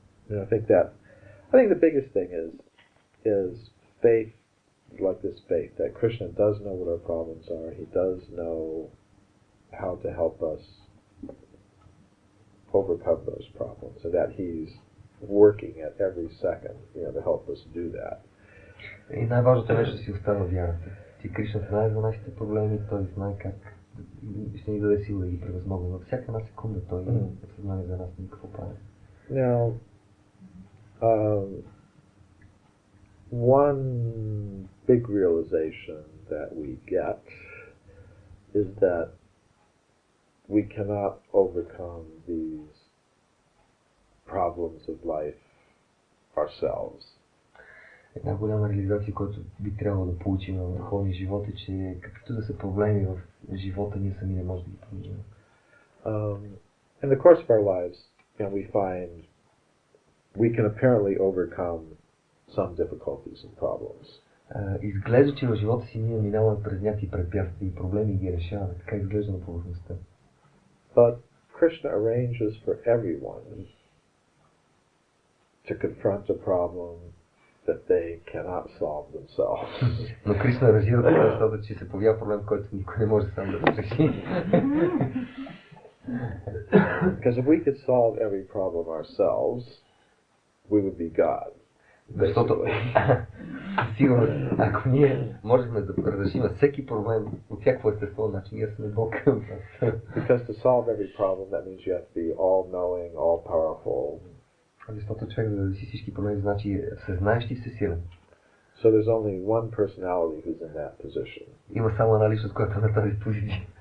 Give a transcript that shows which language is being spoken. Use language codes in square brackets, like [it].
[en] So I think the biggest thing is faith, like this faith that Krishna does know what our problems are. He does know how to help us overcome those problems, and that he's working at every second, to help us do that. [bg] И най-важното нещо си остава вярата. Ти Кришна знае за нашите проблеми, той знае как ще ни даде сила да ги превъзмогнем. Във всяка една секунда той е в съзнание за нас и какво прави. [en] Now, one big realization that we get is that we cannot overcome these problems of life ourselves. [bg] Една голяма реализация, която би трябвало да получим в духовния живот е, че каквито да са проблеми в живота, ние сами не можем да ги променим. [en] In the course of our lives, we find we can apparently overcome some difficulties and problems. [bg] Изглежда, че в живота си ние минаваме през някакви препятствия и проблеми и ги решаваме. Така изглежда на повърхността. [en] But Krishna arranges for everyone to confront a problem that they cannot solve themselves. [bg] Но Кришна аранжира така, защото че се появява проблем, който никой не може сам да реши. [en] Because if we could solve every problem ourselves, we would be God. [bg] Защото, сигурно, ако ние можем да разрешим всеки проблем от всяко естество, значи ние сме Бог. [en] Because to solve every problem, that means you have to be all-knowing, all-powerful. [bg] Защото човек да реши всички проблеми, значи всезнаещ и всесилен. [en] So there's only one personality who's in that position. [bg] Има само една личност, която е на тази позиция.